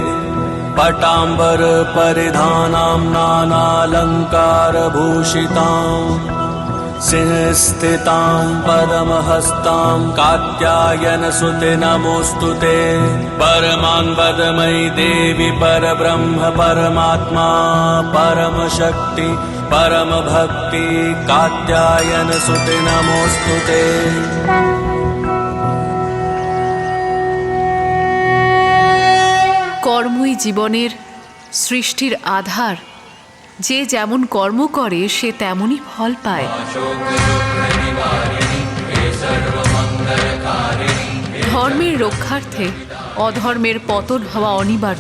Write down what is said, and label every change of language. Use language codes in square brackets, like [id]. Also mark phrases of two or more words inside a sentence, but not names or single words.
[sa] पटाम्बरपरिधानां नानालङ्कारभूषितां सिंहस्थितां परमहस्तां कात्यायनसुते नमोऽस्तु ते। परमान्वदमयी देवी परब्रह्म परमात्मा परमशक्ति परमभक्ति कात्यायनसुते नमोऽस्तु ते। [bn] কর্মই জীবনের সৃষ্টির আধার। যে যেমন কর্ম করে সে তেমনই ফল পায়। ধর্মের রক্ষার্থে অধর্মের পতন হওয়া অনিবার্য।